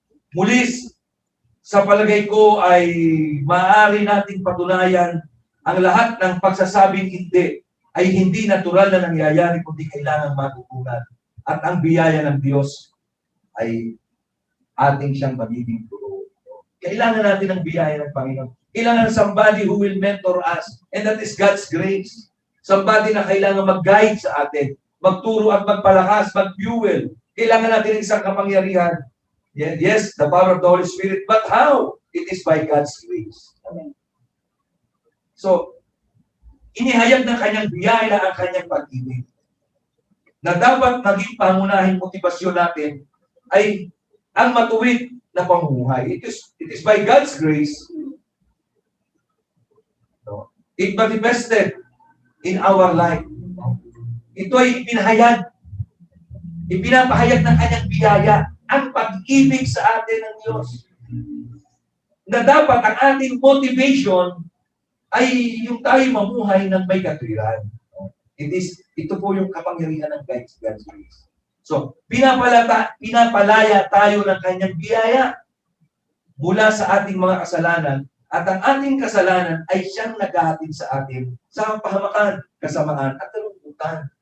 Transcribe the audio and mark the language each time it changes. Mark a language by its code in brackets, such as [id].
[tl] Muli, sa palagay ko ay maaari nating patunayan ang lahat ng pagsasabing hindi ay hindi natural na nangyayari kundi kailangan matutunan. At ang biyaya ng Diyos ay ating siyang magiging turo. Kailangan natin ang biyaya ng Panginoon. [en] Kailangan somebody who will mentor us. And that is God's grace. [tl] Somebody na kailangan mag-guide sa atin, magturo at magpalakas, mag-fuel. Kailangan natin isang kapangyarihan. [en] Yes, the power of the Holy Spirit. But how? It is by God's grace. Amen. [tl] So, inihayag ng kanyang biyaya ang kanyang pag-ibig. Na dapat maging pangunahing motibasyon natin ay ang matuwid na pamumuhay. [en] It is by God's grace. It manifested in our life. [tl] Ito ay ipinahayag. Ipinapahayag ng kanyang biyaya ang pag-ibig sa atin ng Diyos. Na dapat ang ating motivation ay yung tayo mamuhay ng may katwiran. Ito po yung kapangyarihan ng God's grace. So, pinapalaya tayo ng kanyang biyaya mula sa ating mga kasalanan at ang ating kasalanan ay siyang naghahatid sa atin sa pahamakan, kasamaan at kalungkutan.